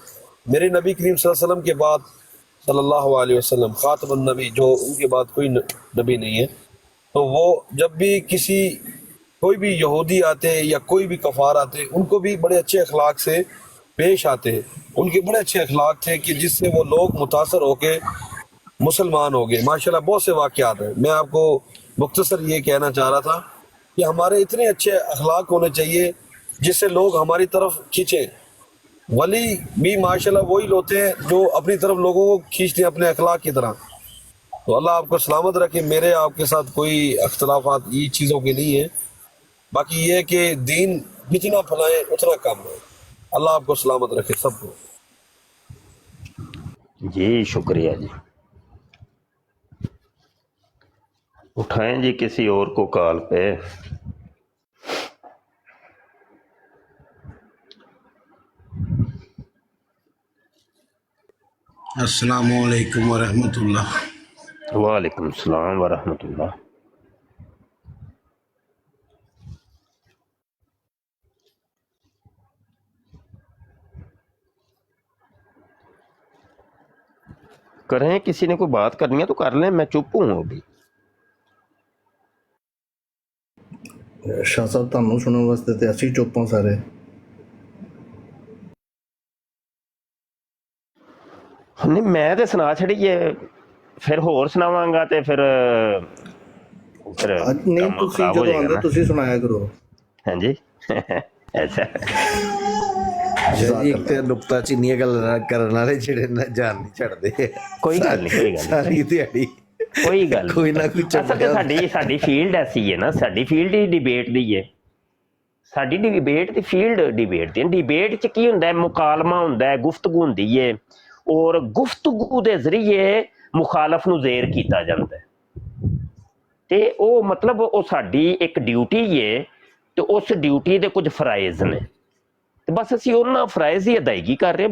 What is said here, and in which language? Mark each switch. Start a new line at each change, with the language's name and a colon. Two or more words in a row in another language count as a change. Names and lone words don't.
Urdu: میرے نبی کریم
Arabic: صلی اللہ علیہ وسلم
Urdu: کے بعد
Arabic: صلی اللہ علیہ وسلم
Urdu: خاتم النبی، جو ان کے بعد کوئی نبی نہیں ہے، تو وہ جب بھی کوئی بھی یہودی آتے یا کوئی بھی کفار آتے، ان کو بھی بڑے اچھے اخلاق سے پیش آتے. ان کے بڑے اچھے اخلاق تھے کہ جس سے وہ لوگ متاثر ہو کے مسلمان ہو گئے. ماشاءاللہ بہت سے واقعات ہیں۔ میں آپکو مختصر یہ کہنا چاہ رہا تھا کہ ہمارے اتنے اچھے اخلاق ہونے چاہئیں جس سے لوگ ہماری طرف کھینچیں. ولی بھی ماشاءاللہ وہی ہوتے ہیں جو اپنی طرف لوگوں کو کھینچتے ہیں اپنے اخلاق کی طرح. تو اللہ آپکو سلامت رکھے۔ میرے آپکے ساتھ کوئی اختلافات یہ چیزوں کے نہیں ہے. باقی یہ ہے کہ دین جتنا پھیلائیں اتنا کم ہے. اللہ آپکو سلامت رکھے سبکو. جی شکریہ جی. اٹھائیں جی کسی اور کو کال پہ.
Arabic: السلام عليكم ورحمة الله. وعليكم السلام ورحمة الله.
Urdu: کریں، کسی نے کوئی بات کرنی ہے تو کر لیں، میں چپ ہوں ابھی.
Punjabi: शाह साहब ਤੁਹਾਨੂੰ ਸੁਣਨ ਵਾਸਤੇ ਤੇ ਅਸੀਂ ਚੁੱਪ ਹਾਂ ਸਾਰੇ। ਨਹੀਂ ਮੈਂ ਤੋ ਸੁਣਾ ਛੱਡੀਏ, ਫਿਰ ਹੋਰ ਸੁਣਾਵਾਂਗਾ ਤੇ ਫਿਰ ਅੱਜ ਨਹੀਂ
Urdu: काम
Punjabi: ਤੁਸੀਂ
Urdu: خراب ہو
Punjabi: ਜਦੋਂ
Urdu: जाएगा
Punjabi: ਆਉਂਦੇ
Urdu: ना।
Punjabi: ਤੁਸੀਂ ਸੁਣਾਇਆ ਕਰੋ।
Urdu: ہاں جی ایسا
Punjabi: ਜੀ ਇੱਕ ਤੇ ਨੁਕਤਾ ਚੀਨੀਆਂ ਗੱਲਾਂ ਕਰਨ ਵਾਲੇ ਜਿਹੜੇ ਨਾ ਜਾਨ ਨਹੀਂ ਛੱਡਦੇ। ਕੋਈ ਗੱਲ ਨਹੀਂ, ਕੋਈ ਗੱਲ ਨਹੀਂ, ਸਾਰੀ ਦਿਹਾੜੀ ਕੋਈ ਗੱਲ ਕੋਈ ਨਾ ਕੋਈ ਅਸਲ ਤੇ ਸਾਡੀ ਫੀਲਡ ਐਸੀ ਹੈ ਨਾ, ਸਾਡੀ ਫੀਲਡ ਹੀ ਡਿਬੇਟ ਦੀ ਹੈ। ਸਾਡੀ ਡਿਬੇਟ ਦੀ ਫੀਲਡ ਡਿਬੇਟ ਦੀ। ਡਿਬੇਟ ਚ ਕੀ ਹੁੰਦਾ ਹੈ? ਮੁਕਾਲਮਾ ਹੁੰਦਾ ਹੈ, ਗੁਫ਼ਤਗੂ ਹੁੰਦੀ ਹੈ, ਔਰ ਗੁਫ਼ਤਗੂ ਦੇ ਜ਼ਰੀਏ ਮੁਖਾਲਫ ਨੂੰ ਜ਼ੇਰ ਕੀਤਾ ਜਾਂਦਾ ਹੈ। ਤੇ ਉਹ ਮਤਲਬ ਉਹ ਸਾਡੀ ਇੱਕ ਡਿਊਟੀ ਹੈ ਤੇ ਉਸ ਡਿਊਟੀ ਦੇ ਕੁਝ ਫਰਾਇਜ਼ ਨੇ ਤੇ ਬਸ ਅਸੀਂ ਉਹਨਾਂ ਫਰਾਇਜ਼ ਦੀ ਅਦਾਇਗੀ ਕਰ ਰਹੇ।